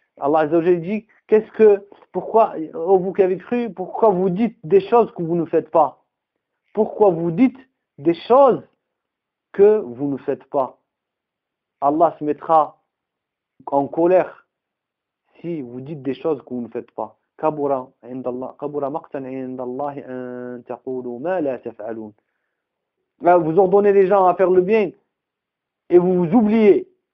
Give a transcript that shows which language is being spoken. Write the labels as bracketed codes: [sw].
[fr] Allah Azza wa Jalla dit, pourquoi, oh vous qui avez cru, pourquoi vous dites des choses que vous ne faites pas? Pourquoi vous dites des choses que vous ne faites pas? Allah se mettra en colère si vous dites des choses que vous ne faites pas. [ar] كبر مقتا عند الله ان تقولوا ما لا تفعلون. [fr] Là, vous ordonnez les gens à faire le bien et vous vous oubliez.